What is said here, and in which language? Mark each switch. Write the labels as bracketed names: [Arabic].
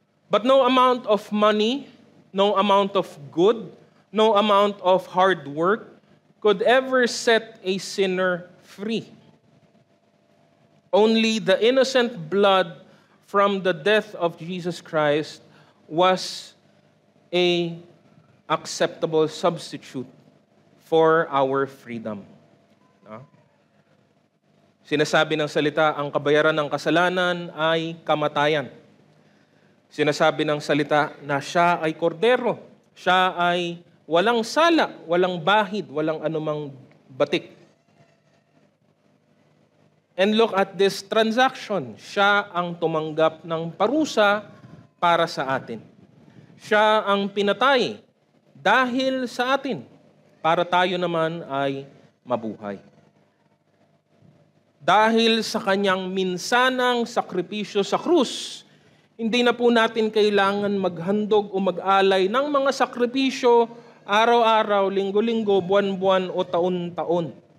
[English] But no amount of money, no amount of good, no amount of hard work could ever set a sinner free. Only the innocent blood from the death of Jesus Christ was a acceptable substitute for our freedom. No? [Filipino] Sinasabi ng salita, ang kabayaran ng kasalanan ay kamatayan. Sinasabi ng salita na siya ay kordero. Siya ay walang sala, walang bahid, walang anumang batik. [English] And look at this transaction. [Filipino] Siya ang tumanggap ng parusa para sa atin. Siya ang pinatay dahil sa atin, para tayo naman ay mabuhay. Dahil sa kanyang minsanang sakripisyo sa krus, hindi na po natin kailangan maghandog o mag-alay ng mga sakripisyo araw-araw, linggo-linggo, buwan-buwan o taon-taon.